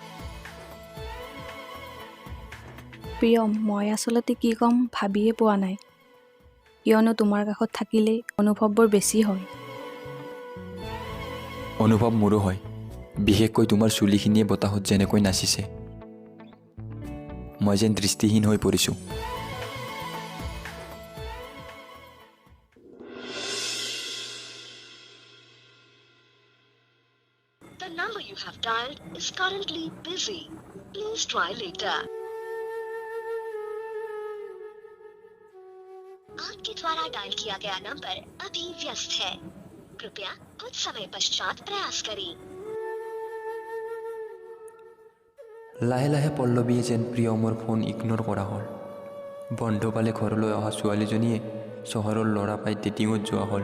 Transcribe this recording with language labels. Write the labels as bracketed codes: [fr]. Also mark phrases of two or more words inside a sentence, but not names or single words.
[as] প্ৰিয়ম, মই আচলতে কি ক'ম ভাবিয়ে পোৱা নাই, কিয়নো তোমাৰ কাষত থাকিলেই অনুভৱবোৰ বেছি হয়। অনুভৱ মোৰো হয়, বিশেষকৈ তোমাৰ চুলিখিনিয়ে বতাহত যেনেকৈ নাচিছে। মই যেন দৃষ্টিহীন হৈ পৰিছোঁ। [en] The number you have dialed is currently busy. Please try later. [hi] आपके द्वारा डायल किया गया नंबर अभी व्यस्त है। कृपया कुछ समय पश्चात प्रयास करें। [as] লাহে লাহে পল্লৱীয়ে যেন প্ৰিয়মৰ ফোন ইগন'ৰ কৰা হ'ল। বন্ধ পালে ঘৰলৈ অহা ছোৱালীজনীয়ে চহৰৰ ল'ৰা পাই ডেটিঙত যোৱা হ'ল।